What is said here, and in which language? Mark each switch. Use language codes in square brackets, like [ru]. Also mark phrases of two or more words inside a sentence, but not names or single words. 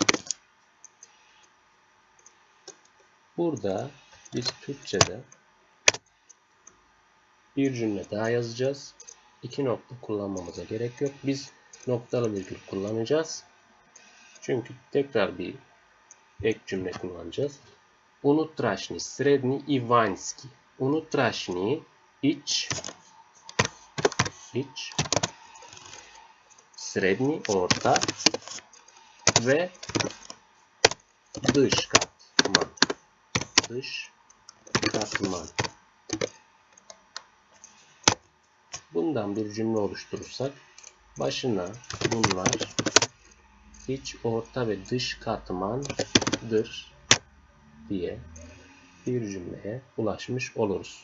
[tr] Burada biz Türkçe'de bir cümle daha yazacağız. 2 nokta kullanmamıza gerek yok. Biz noktalı virgül kullanacağız. Çünkü tekrar bir ek cümle kullanacağız. [hr] Unutrašnji, srednji i vanjski. [tr] Unutrašnji iç, srednji orta ve dış katman. Dış katman. Bundan bir cümle oluşturursak başına bunlar iç, orta ve dış katmandır diye bir cümleye ulaşmış oluruz.